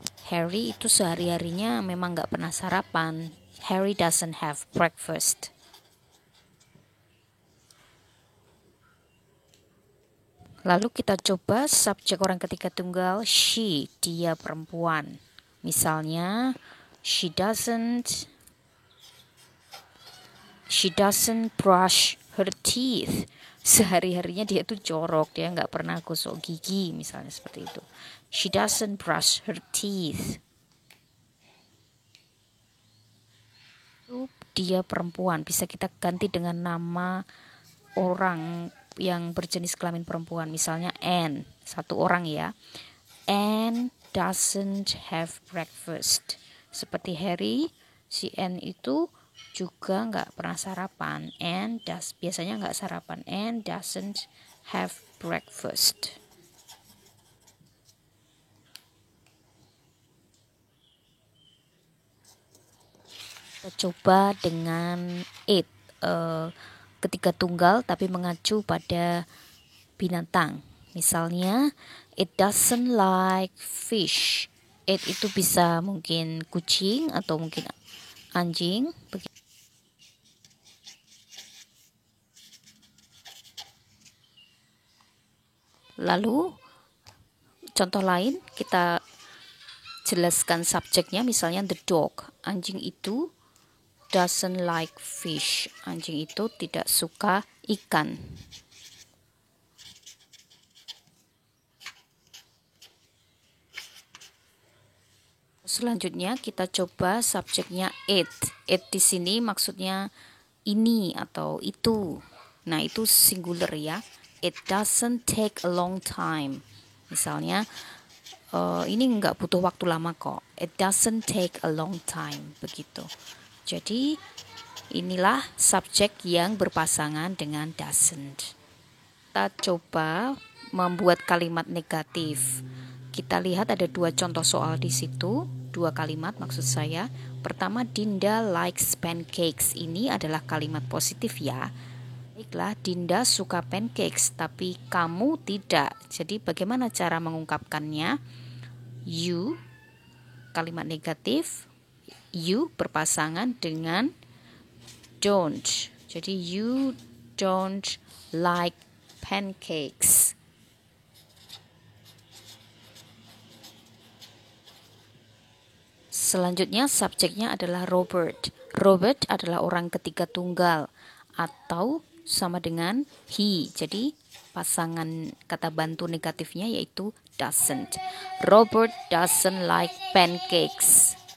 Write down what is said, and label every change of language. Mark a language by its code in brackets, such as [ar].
[id] Harry itu sehari-harinya memang nggak pernah sarapan. [en] Harry doesn't have breakfast. [id] Lalu kita coba subjek orang ketiga tunggal she, dia perempuan. Misalnya [en] she doesn't brush her teeth. [id] Sehari-harinya dia tuh jorok, dia nggak pernah gosok gigi, misalnya seperti itu. [en] She doesn't brush her teeth. [id] Dia perempuan, bisa kita ganti dengan nama orang yang berjenis kelamin perempuan, misalnya Anne, satu orang ya. [en] Anne doesn't have breakfast. [id] Seperti Harry, si Anne itu juga nggak pernah sarapan. Anne biasanya nggak sarapan. [en] Anne doesn't have breakfast. [id] Kita coba dengan it, ketiga tunggal tapi mengacu pada binatang. Misalnya [en] it doesn't like fish. [id] It itu bisa mungkin kucing atau mungkin anjing. Lalu contoh lain kita jelaskan subjeknya, misalnya the dog. Anjing itu [en] doesn't like fish. [id] Anjing itu tidak suka ikan. Selanjutnya kita coba subjeknya it. It di sini maksudnya ini atau itu. Nah, itu singular ya. [en] It doesn't take a long time. [id] Misalnya ini nggak butuh waktu lama kok. [en] It doesn't take a long time. [id] Begitu. Jadi inilah subjek yang berpasangan dengan doesn't. Kita coba membuat kalimat negatif. Kita lihat ada dua contoh soal di situ, dua kalimat maksud saya. Pertama, [en] Dinda likes pancakes. [id] Ini adalah kalimat positif ya. Baiklah, Dinda suka pancakes, tapi kamu tidak. Jadi bagaimana cara mengungkapkannya? You, kalimat negatif. You berpasangan dengan don't. Jadi [en] you don't like pancakes. [id] Selanjutnya subjeknya adalah Robert. Robert adalah orang ketiga tunggal atau sama dengan he. Jadi pasangan kata bantu negatifnya yaitu doesn't. [en] Robert doesn't like pancakes.